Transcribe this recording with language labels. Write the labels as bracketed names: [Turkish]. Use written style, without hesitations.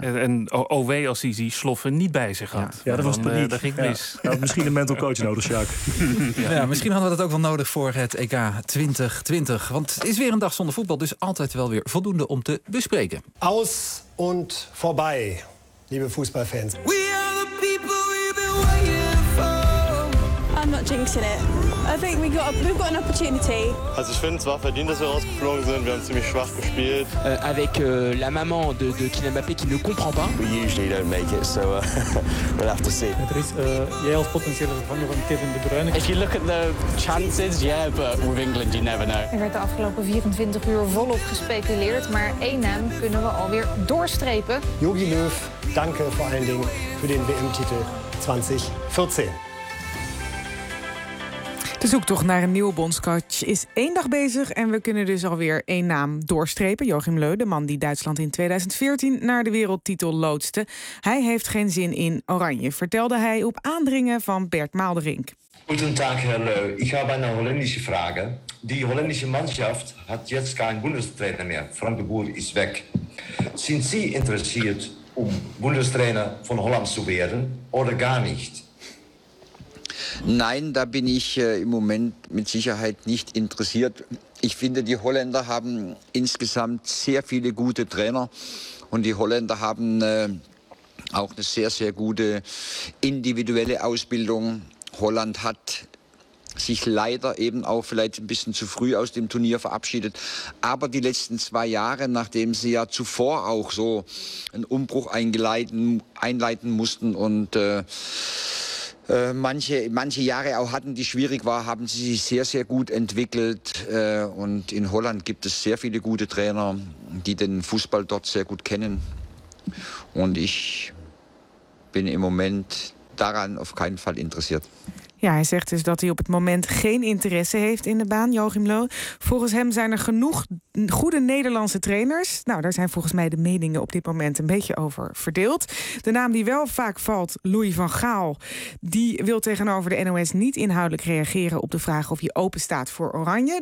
[Dutch] En wee als hij die sloffen niet bij zich had. Ja, dat was het paniek. Daar ging mis. Ja. Had misschien een mental coach nodig, Shaki. Ja, misschien hadden we dat ook wel nodig voor het EK 2020. Want het is weer een dag zonder voetbal. Dus altijd wel weer voldoende om te bespreken. [German] Aus und vorbei. [Dutch] Lieve voetbalfans. [English] We are the people we've been waiting for. I'm not jinxing it. I think we've got an opportunity. [German] Also, ich finde, es war verdient, dass wir rausgeflogen sind. Wir haben ziemlich schwach gespielt. [French] Avec la maman de Kylian Mbappé qui ne comprend pas. [English] We usually don't make it, so we'll have to see. [Dutch] Er is jij als potentiële vervanger van Kevin De Bruyne. [English] If you look at the chances, yeah, but with England, you never know. [Dutch] Er werd de afgelopen 24 uur volop gespeculeerd, maar één naam kunnen we alweer doorstrepen. Jogi Löw. Dank voor allen dingen voor de WM-titel 2014. De zoektocht naar een nieuwe bondscoach is één dag bezig en we kunnen dus alweer één naam doorstrepen. Joachim Löw, de man die Duitsland in 2014 naar de wereldtitel loodste. Hij heeft geen zin in oranje, vertelde hij op aandringen van Bert Maalderink. Goedendag, heer Löw. Ik heb een Holländische vraag. [German] Die Holländische mannschaft had jetzt geen bundestrainer meer. [Dutch] Frank de Boer is weg. [German] Sind Sie interessiert om bundestrainer van Holland te worden of gar niet? Nein, da bin ich im Moment mit Sicherheit nicht interessiert. Ich finde, die Holländer haben insgesamt sehr viele gute Trainer und die Holländer haben auch eine sehr, sehr gute individuelle Ausbildung. Holland hat sich leider eben auch vielleicht ein bisschen zu früh aus dem Turnier verabschiedet. Aber die letzten zwei Jahre, nachdem sie ja zuvor auch so einen Umbruch einleiten mussten und manche Jahre auch hatten, die schwierig war, haben sie sich sehr, sehr gut entwickelt. Und in Holland gibt es sehr viele gute Trainer, die den Fußball dort sehr gut kennen. Und ich bin im Moment daran auf keinen Fall interessiert. [Dutch] Ja, hij zegt dus dat hij op het moment geen interesse heeft in de baan, Joachim Löw. Volgens hem zijn er genoeg goede Nederlandse trainers? Nou, daar zijn volgens mij de meningen op dit moment een beetje over verdeeld. De naam die wel vaak valt, Louis van Gaal, die wil tegenover de NOS niet inhoudelijk reageren op de vraag of hij open staat voor Oranje.